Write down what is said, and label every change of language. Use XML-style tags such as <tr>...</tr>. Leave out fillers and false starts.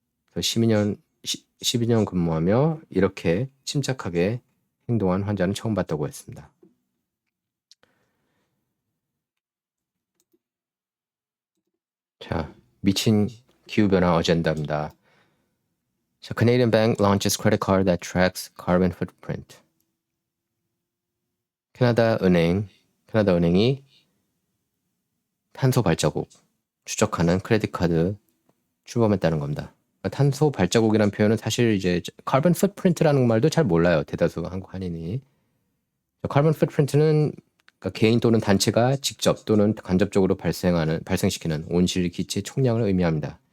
<ko>그래서 12년 근무하며 이렇게 침착하게 행동한 환자는 처음 봤다고 했습니다. 자, 미친 기후변화 어젠다입니다.</ko> <en>자, Canadian Bank launches credit card that tracks carbon footprint.</en> <ko>캐나다 은행이 탄소 발자국 추적하는 크레딧 카드 출범했다는 겁니다. 탄소 발자국이라는 표현은 사실 이제 carbon footprint라는 말도 잘 몰라요. 대다수 한국 한인이. carbon footprint는 그러니까 개인 또는 단체가 직접 또는 간접적으로 발생시키는 온실 기체 총량을 의미합니다.</ko>